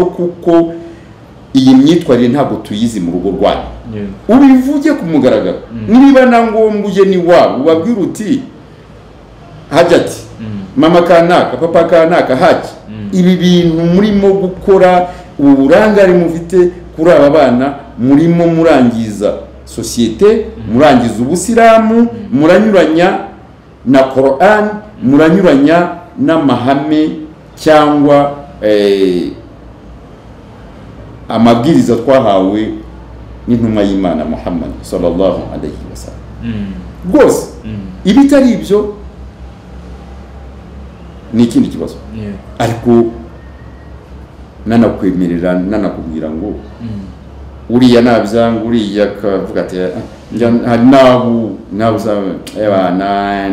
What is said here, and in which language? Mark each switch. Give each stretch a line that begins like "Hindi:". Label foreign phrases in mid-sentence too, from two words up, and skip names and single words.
Kinyarwanda: kuko iyi myitwarire ntabwo tuyizi mu rugo rwanyu ubivuge ku mugaragaro niba na ngombwa uje ni wabo ubabwira uti hajati mama kanaka papa kanaka haji ibi bintu murimo gukora uburangare mufite kuri aba bana murimo murangiza societe murangiza ubusiramu muranyuranya na Quran muranyuranya n'amahame cyangwa amabwiriza twahawe n'intumwa y'Imana Muhammad
Arabic: صلى الله عليه وسلم
Kinyarwanda: rwose ibitari ibyo ni ikindi kibazo ariko nanakwemerera nanakubwira ngo uriya nabyanga uriya kavuga ati hari n'abana